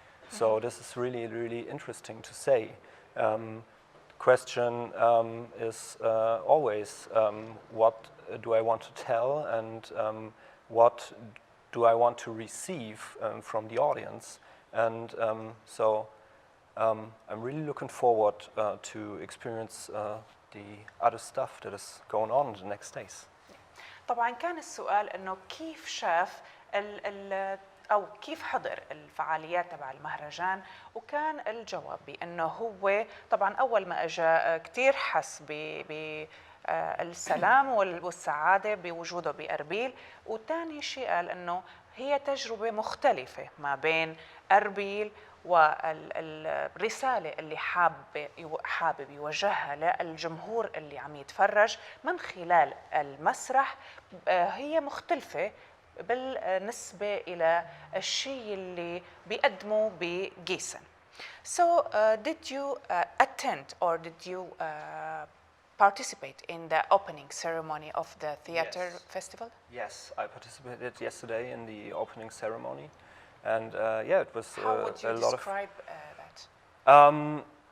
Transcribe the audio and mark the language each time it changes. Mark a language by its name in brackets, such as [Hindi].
[English] So this is really interesting to say. Question is always what do I want to tell, and what do I want to receive from the audience, and so I'm really looking forward to experience the other stuff that is going on in the next days. [Arabic] طبعا كان السؤال انه كيف شاف او كيف حضر الفعاليات تبع المهرجان، وكان الجواب بانه هو طبعا اول ما اجى كثير حس السلام والسعادة بوجوده بأربيل، وثاني شيء قال أنه هي تجربة مختلفة ما بين أربيل والرسالة اللي حابب يوجهها للجمهور اللي عم يتفرج من خلال المسرح هي مختلفة بالنسبة إلى الشيء اللي بيقدمه بجيسن. [English] So did you attend or did you participate in the opening ceremony of the theater festival? Yes, I participated yesterday in the opening ceremony, and yeah, it was How would you describe that?